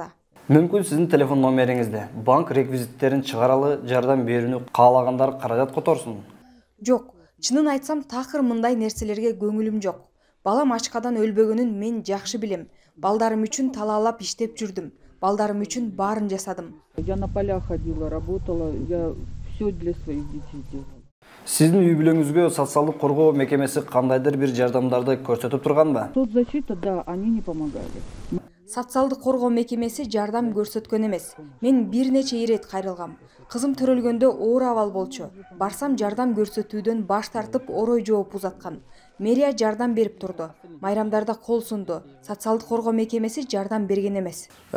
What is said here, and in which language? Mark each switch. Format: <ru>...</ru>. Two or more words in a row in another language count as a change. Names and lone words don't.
<ky>Мүмкүн сиздин телефон номериңизде банк реквизиттерин чыгаралы, жардам берүүнү каалагандар каражат которсун. Жок, чынын айтсам такыр мындай нерселерге көңүлүм жок. Балам ачкадан өлбөгөнүн мен жакшы билем. Балдарым үчүн талаалап иштеп жүрдүм. Балдарым үчүн баарын жасадым.</ky> <ru>Я на полях ходила, работала, я все для своих детей делала.</ru> <ky>Сиздин үй бүлөңүзгө социалдык коргоо мекемеси кандайдыр бир жардамдарды көрсөтүп турганбы?</ky> <ru>Соцзащита, да, они не помогали.</ru> <ky>Социалдык коргоо мекемеси жардам көрсөткөн эмес. Мен бир нече ирет кайрылгам. Кызым төрөлгөндө оор абал болчу. Барсам жардам көрсөтүүдөн баш тартып орой жооп узаткан. Мэрия жардам берип турду. Майрамдарда кол сунду. Социалдык коргоо мекемеси жардам берген эмес.</ky>